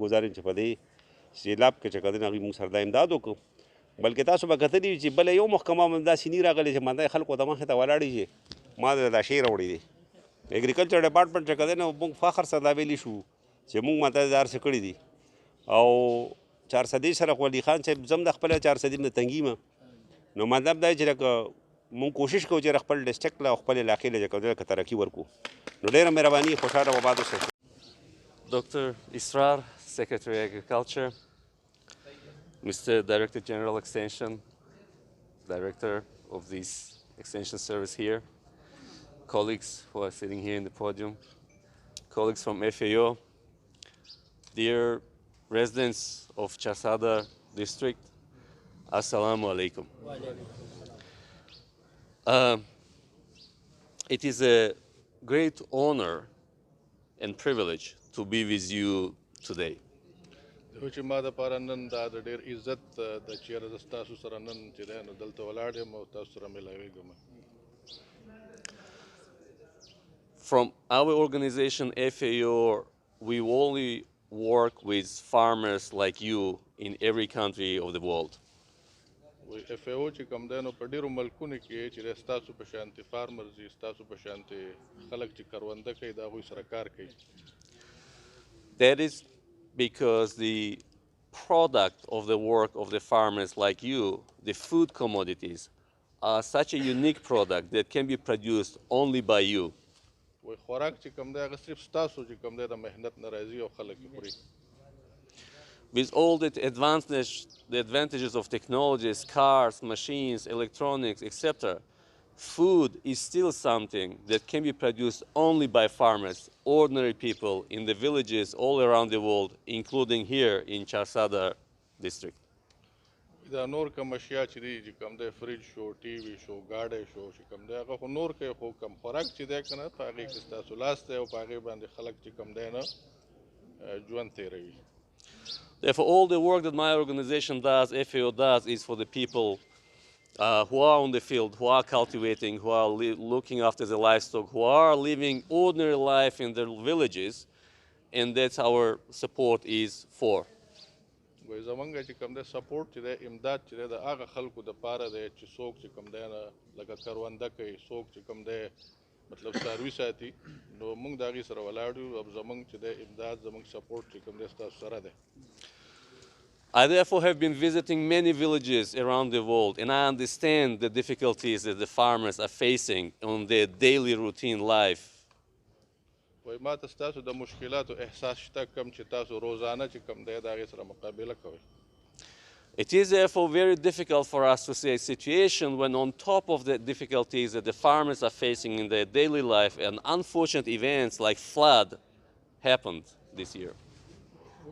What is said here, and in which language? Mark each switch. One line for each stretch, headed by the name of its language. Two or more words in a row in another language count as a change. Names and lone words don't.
Pashto: ګزار یم چې په دې سیلاب کې چې کوم دی نو هغوی موږ سره دا امداد وکړو بلکې تاسو به کتلي وي چې بله یو محکمه هم داسې ني راغلی چې ماده خلکو ته مخې ته ولاړې چې ما د دا شی راوړی دی
English: agriculture department
Pashto: چې کوم دی نو موږ فخر سره دا ویلی شو چې موږ ماته دا هر څه کړي دي او چارسدې سره خو علي خان صاحب زه هم د خپله چارسدې نه تنګي یم نو مطلب دا چې لکه مونږ کوشش کوو چې خپل ډسټرکټ له خپل علاقې له چې کوم ترقي ورکړو نو ډېره مهرباني خوشحاله و آباد اوسئ
English: Dr. Israr, Secretary Agriculture, Mr. Director General Extension, Director of this Extension Service here, colleagues who are sitting here in the podium, colleagues from FAO, dear residents of Charsadہ district,
Arabic: السلام عليكم.
English: It is a great honor and privilege to be with you today.
Pashto: چې ما دپاره نن دا د ډېر عزت د چېرې زه ستاسو سره نن چې دی نو دلته ولاړ یم او تاسو سره میلاویږم.
English: From our organization FAO, we only work with farmers like you in every country of the world.
Pashto: اف ای او چې کوم دی نو په ډېرو ملکونو کې چې دی ستاسو په شانتې فارمرز دي ستاسو په شانتې خلک چې کرونده کوي د هغوی سره کار کوي.
English: That is because the product of the work of the farmers like you, the food commodities, are such a unique product that can be produced only by you.
Pashto: وایي خوراک چې کوم دی هغه صرف ستاسو چې کوم دی د محنت نه راځي او خلک یې خوري.
English: With all the advantages of technologies, cars, machines, electronics, etc., food is still something that can be produced only by farmers, ordinary people in the villages all around the world, including here in Charsadہ district.
Pashto: دا نور کوم اشیا چې دي چې کوم دی فریج شو ټي وي شو ګاډی شو چې کوم دی هغه خو نور کوي خو کم خوراک چې دی که نه په هغې کې ستاسو لاس دی او په هغې باندې خلک چې کوم دی نه ژوند تېروي.
English: Therefore, all the work that my organization does, FAO does, is for the people who are on the field, who are cultivating, who are looking after the livestock, who are living ordinary life in their villages, and that's our support is for.
Pashto: وایي زمونږ چې کوم دی سپورټ چې دی امداد چې دی د هغه خلکو دپاره دی چې څوک چې کوم دی نه لکه کرونده کوي څوک چې کوم دی مطلب څاروي ساتي نو موږ د هغې سره ولاړ یو او زموږ چې دی امداد زموږ سپورټ چې کوم دی ستاسو سره دی.
English: I therefore have been visiting many villages around the world, and I understand the difficulties that the farmers are facing on their daily routine life.
Pashto: وایي ما ته ستاسو د مشکلاتو احساس شته کوم چې تاسو روزانه چې کوم دی د هغې سره مقابله کوئ.
English: It is therefore very difficult for us to see a situation when on top of the difficulties that the farmers are facing in their daily life and unfortunate events like flood happened this year.